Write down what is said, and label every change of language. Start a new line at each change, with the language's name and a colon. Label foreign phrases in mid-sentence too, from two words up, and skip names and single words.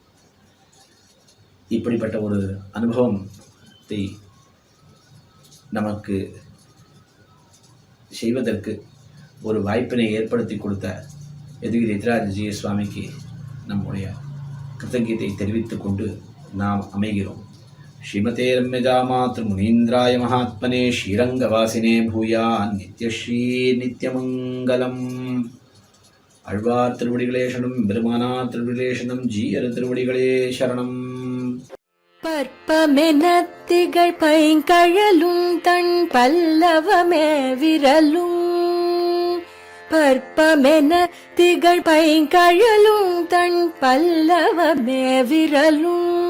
Tamil: இப்படிப்பட்ட ஒரு அனுபவத்தை நமக்கு செய்வதற்கு ஒரு வாய்ப்பினை ஏற்படுத்தி கொடுத்த எதுகிரி எதிராஜி சுவாமிக்கு நம்முடைய கிருத்தகீதை தெரிவித்துக் கொண்டு நாம் அமைகிறோம்.
Sanskrit: श्रीमते रम्यजा मातृ मुनीन्द्राय महात्मने श्रीरङ्गवासिने भूया नित्यश्री नित्यमङ्गलम्.
Tamil: அழ்வார் திருவடிகளே சரணம், பெருமானார் திருவடிகளே சரணம், ஜீயர் திருவடிகளே சரணம். பற்பமென திகழ் பைங்கழலும் தன் பல்லவமே விரலும், பற்பமென திகழ் பைங்கழலும் தன் பல்லவமே விரலும்,